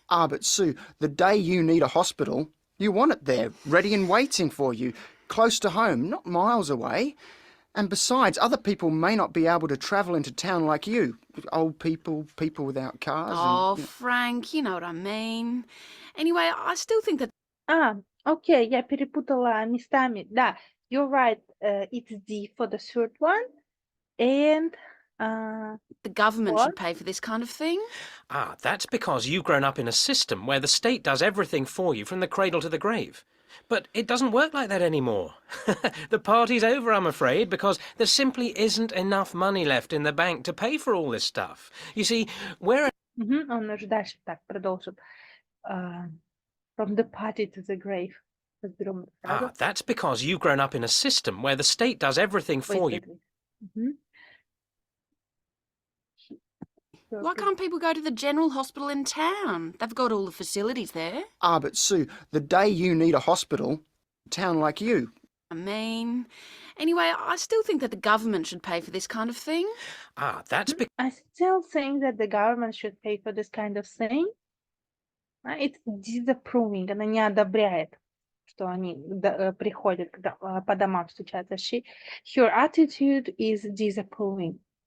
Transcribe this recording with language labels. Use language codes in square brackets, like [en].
[en] But Sue, the day you need a hospital, you want it there, ready and waiting for you, close to home, not miles away. And besides, other people may not be able to travel into town like you. Old people, people without cars. Frank, you know what I mean. Anyway, I still think that... [ru] Okay, я перепутала местами. [en] Да, you're right, it's D for the third one. And... the government should pay for this kind of thing? That's because you've grown up in a system where the state does everything for you from the cradle to the grave. But it doesn't work like that anymore. The party's over, I'm afraid, because there simply isn't enough money left in the bank to pay for all this stuff. You see, we're... [ru] Он уже дальше так продолжит. [en] From the party to the grave. That's because you've grown up in a system where the state does everything for you. Why can't people go to the general hospital in town? They've got all the facilities there. But Sue, the day you need a hospital, a town like you. I mean, anyway, I still think that the government should pay for this kind of thing. That's because... I still think that the government should pay for this kind of thing. It's disapproving. [ru] Она не одобряет, что они приходят по домам стучаться. [en] Her attitude is disapproving.